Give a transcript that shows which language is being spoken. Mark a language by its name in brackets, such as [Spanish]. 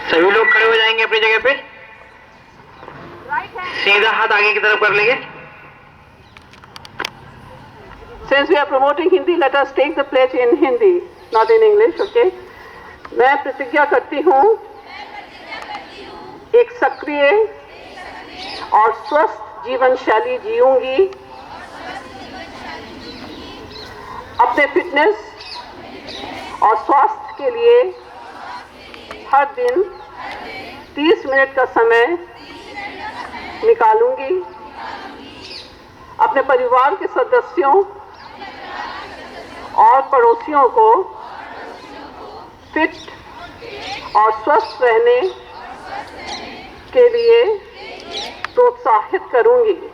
[Hindi] सभी लोग खड़े हो जाएंगे अपनी जगह पे, [English] Right hand. [Hindi] सीधा हाथ आगे की तरफ कर लेंगे. [English] Since we are promoting Hindi, let us take the pledge in Hindi, not in English, okay? [Hindi] मैं प्रतिज्ञा करती हूँ एक सक्रिय और स्वस्थ जीवन शैली जीऊंगी, अपने फिटनेस और स्वास्थ्य के लिए हर दिन 30 मिनट का समय निकालूंगी, अपने परिवार के सदस्यों और पड़ोसियों को फिट और स्वस्थ रहने के लिए प्रोत्साहित करूंगी.